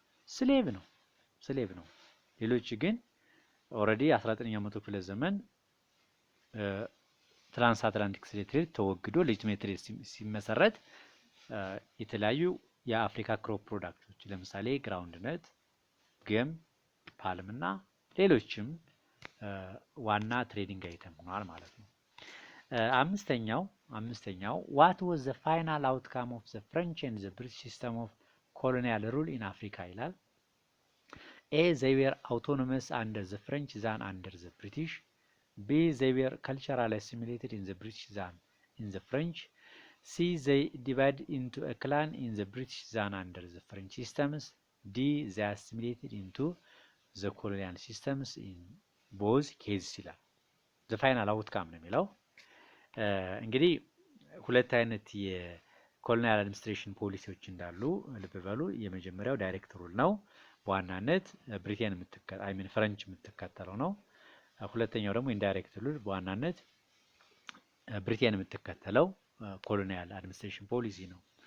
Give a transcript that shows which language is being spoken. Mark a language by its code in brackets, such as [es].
[am] ስሌቭ ነው። ሌሎች ግን ኦልሬዲ 19ኛው መቶ ክፍለ ዘመን ትራንስ አትላንቲክ ስሌቭ ትሬድ ተወግዶ ሌጂቲሜት ትሬድ ሲመሰረት የተለያዩ የአፍሪካ ክሮፕ ፕሮዳክቶች ለምሳሌ ግራውንድነት፣ ገም፣ ፓልም እና ሌሎችም ዋና ትሬዲንግ አይተም ሆኗል ማለት ነው። አምስተኛው [en] what was the final outcome of the French and the British system of colonial rule in Africa [am] ይላል። [en] A. They were autonomous under the French than under the British. B. They were culturally assimilated in the British than in the French. C. They divided into a clan in the British than under the French systems. D. They assimilated into the colonial systems in both cases [am] ይላል። [en] the final outcome [am] ነው የሚለው። እንግዲህ ሁለት አይነት የኮሎኒያል አድሚኒስትሬሽን ፖሊሲዎች እንዳሉ ልብ በሉ። የመጀመሪያው ዳይሬክት ሩል ነው፣ በዋናነት ፍረንች የምትከተለው ነው። ሁለተኛው ደግሞ ኢንዳይሬክት ሩል በዋናነት ብሪቴን የምትከተለው ኮሎኒያል አድሚኒስትሬሽን ፖሊሲ ነው።